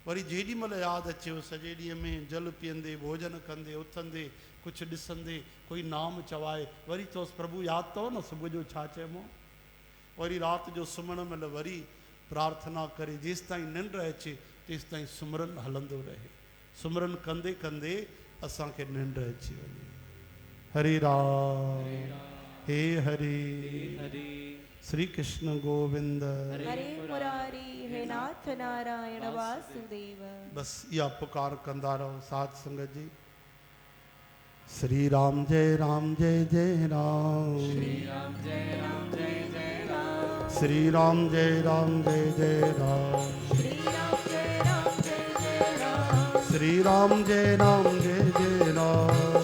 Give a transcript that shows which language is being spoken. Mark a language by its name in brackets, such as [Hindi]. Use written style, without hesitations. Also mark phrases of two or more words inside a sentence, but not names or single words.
[Sindhi] वरी जेॾी महिल यादि अचे सॼे ॾींहं में जल पीअंदे भोजन कंदे उथंदे कुझु ॾिसंदे कोई नाम चवाए वरी चोसि प्रभु यादि अथव न सुबुह जो छा चइबो, वरी राति जो सुम्हण महिल वरी प्रार्थना करे जेसि ताईं निंड अचे तेसि ताईं सुमरन हलंदो रहे। सुमरन कंदे कंदे असांखे निंड अची वञे। [Sanskrit] हरे राम हे हरे हरे श्री कृष्ण गोविंद हरे मुरारी हे नाथ नारायण वासुदेव। [Sindhi] बस इहा पुकार कंदा रहो साथ संगत जी। [Sanskrit] श्री राम जय राम जय जय राम, श्री राम जय राम जय जय राम, श्री राम जय राम जय जय राम, श्री राम जय राम जय जय राम, श्री राम जय राम जय जय राम,